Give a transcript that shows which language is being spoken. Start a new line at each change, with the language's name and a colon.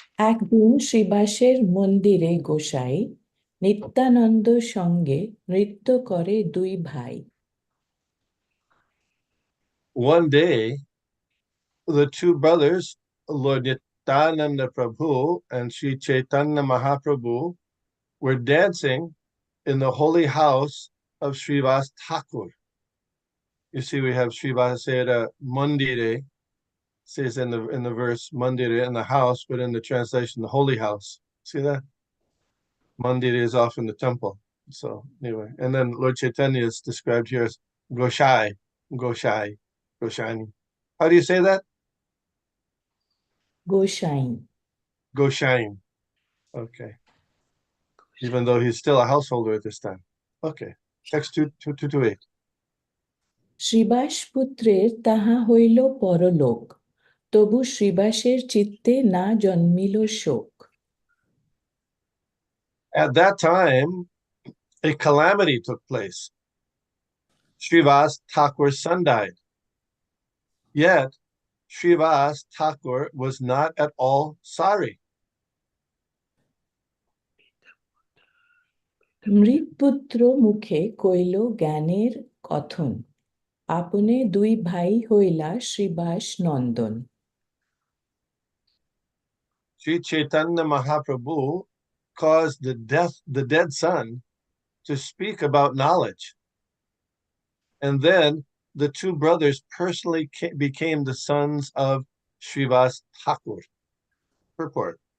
Bangla: একদিন শ্রীবাসের মন্দিরে গোসাই নিত্যানন্দ সঙ্গে নৃত্য করে দুই ভাই।
English: One day, the two brothers, Lord Nityananda Prabhu and Sri Chaitanya Mahaprabhu, were dancing in the holy house of Srivas Thakur. You see, we have Srivasera Mandire, says in the verse Mandire in the house, but in the translation, the holy house. See that? Mandire is often the temple. So anyway, and then Lord Chaitanya is described here as Goshai, Goshai, Goshani. How do you say that?
Bangla: Gosai.
English: Goshain. Okay. Even though he's still a householder at this time. Okay. Text 228.
Bangla: Srivas পুত্রের তাহা হইল পরলোক, তবু শ্রীবাসের চিত্তে না জন্মিল শোক।
English: At that time, a calamity took place. Srivas Thakur's son died. Yet, Srivas Thakur was not at all sorry.
Bangla: মৃৎপুত্র মুখে কইল জ্ঞানের কথন, আপনে দুই ভাই হইলা শ্রীবাস নন্দন।
English: Sri Chaitanya Mahaprabhu caused the dead son to speak about knowledge. And then the two brothers personally became the sons of Srivas Thakur. Purport.